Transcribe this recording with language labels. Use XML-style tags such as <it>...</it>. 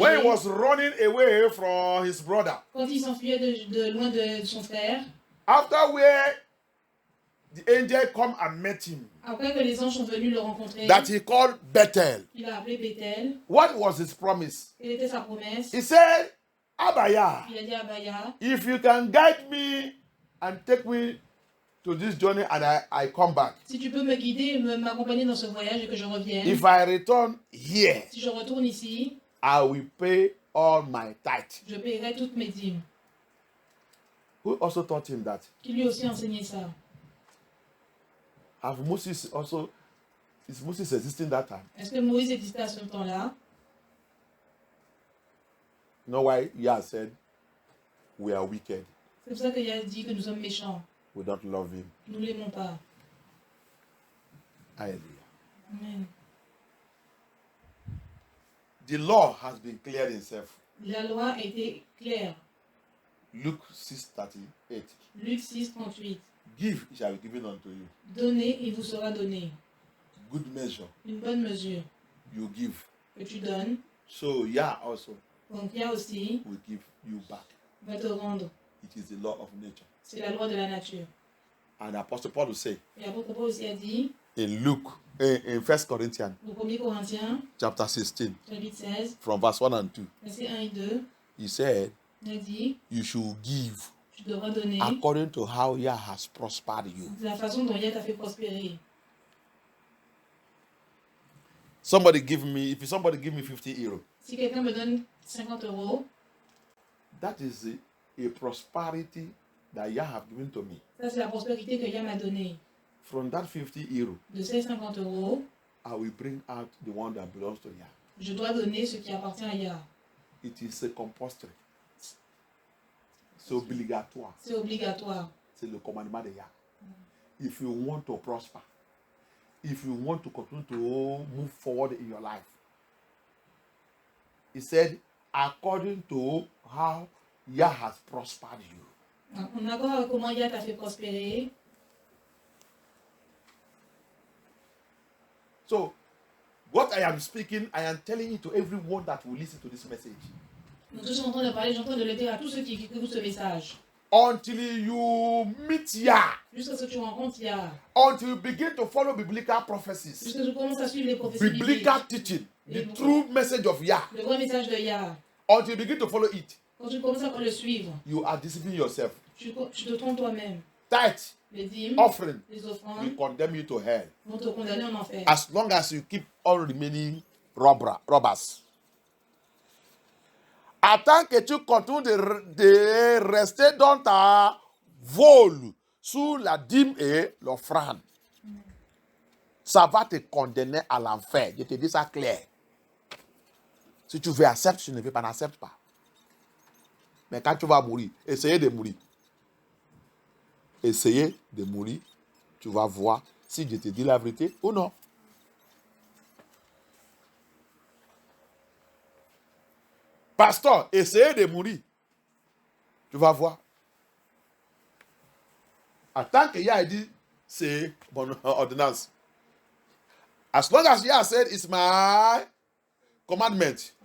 <en>when he was running away from his brother,</en> <fr>quand il s'enfuyait de loin de son frère,</fr> <en>after where the angel come and met him,</en> <fr>après que les anges sont venus le rencontrer,</fr> <en>that he called Bethel.</en> <fr>il a appelé Bethel.</fr> <en>What was his promise?</en> <fr>Quelle était sa promesse?</fr> <en>He said, Abaya,</en> <fr>Il a dit à Abaya,</fr> <en>if you can guide me and take me to this journey and I come back.</en> <fr>Si tu peux me guider, m'accompagner dans ce voyage et que je revienne.</fr> <en>If I return here,</en> <fr>Si je retourne ici,</fr> <en>I will pay all my tithe.</en> <fr>je paierai toutes mes dîmes.</fr> <en>Who also taught him that?</en> <fr>Qui lui aussi enseigné ça.</fr> <en>Have Moses also, is Moses existing that time?</en> <fr>Est-ce que Moïse existait à ce temps-là?</fr> <en>You know why Yah said we are wicked?</en> <fr>C'est pour ça qu'il a dit que nous sommes méchants.</fr> <en>We don't love him.</en> <fr>Nous ne l'aimons pas. Hallelujah. Amen.</fr> <en>The law has been cleared itself.</en> <fr>La loi a été claire.</fr> <en>Luke 6:38.</en> <fr>Luc 6, 38.</fr> <en>Give, it shall be given unto you.</en> <fr>Donnez, il vous sera donné.</fr> <en>Good measure,</en> <fr>Une bonne mesure</fr> <en>you give.</en> <fr>que tu donnes.</fr> <en>So Yah also</en> <fr>Donc, il y a aussi,</fr> <en>will give you back.</en> <fr>va te rendre.</fr> <en>It is the law of nature.</en> <fr>C'est la loi de la nature.</fr> <en>And Apostle Paul will say</en> <fr>Et l'apôtre Paul aussi a dit,</fr> <en>in Luke, in 1 Corinthians</en> <fr>au 1er Corinthiens,</fr> <en>chapter 16,</en> <fr>chapitre 16,</fr> <en>from verse 1 and 2,</en> <fr>versets 1 et 2,</fr> <en>he said,</en> <fr>il a dit,</fr> <en>you should give</en> <fr>tu devras donner</fr> <en>according to how Yah has prospered you.</en> <fr>de la façon dont Yah t'a fait prospérer.</fr> <en>If somebody give me 50 euros,</en> <fr>Si quelqu'un me donne 50 €,</fr> <en>that is a prosperity that Yah have given to me.</en> <fr>ça c'est la prospérité que Yah m'a donnée.</fr> <en>From that 50 euros,</en> <fr>De ces 50 €,</fr> <en>I will bring out the one that belongs to Yah.</en> <fr>je dois donner ce qui appartient à Yah.</fr> <en>It is a compulsory.</en> <fr>C'est obligatoire. C'est obligatoire. C'est le commandement de Yah.</fr> <en>If you want to prosper, if you want to continue to move forward in your life, he said, according to how Yah has prospered you.</en> <fr>En accord avec comment Yah t'a fait prospérer.</fr> <en>So, what I am speaking, I am telling it to everyone that will listen to this message.</en> <fr>Donc, je suis en train de parler, je suis en train de le dire à tous ceux qui écoutent ce message.</fr> <en>Until you meet Yah,</en> <fr>Jusqu'à ce que tu rencontres Yah.</fr> <en>until you begin to follow biblical prophecies,</en> <fr>Jusqu'à ce que tu commences à suivre les prophéties bibliques.</fr> <en>biblical teaching, the true message of Yah,</en> <fr>Le vrai message de Yah.</fr> <en>until you begin to follow it,</en> <fr>Quand tu commences à le suivre,</fr> <en>you are deceiving yourself.</en> <fr>tu te trompes toi-même.</fr> <en>Tithe,</en> <fr>Les dîmes,</fr> <en>offering,</en> <fr>les</fr> <en>will</en> <fr>offrandes</fr> <en>condemn you to hell.</en> <fr>vont te condamner en enfer.</fr> <en>As long as you keep on remaining robbers.</en> <fr>Tant que tu continues de rester dans ta vol sous la dîme et l'offrande, ça va te condamner à l'enfer. Je te dis ça clair. Si tu veux accepter, si tu ne veux pas, n'accepte pas. Mais quand tu vas mourir, essayez de mourir. Essayez de mourir. Tu vas voir si je te dis la vérité ou non. Pasteur, essayez de mourir. Tu vas voir. Tant que Yah dit, c'est mon ordonnance.</fr> <en>As long as Yah said, it's my commandment.</en>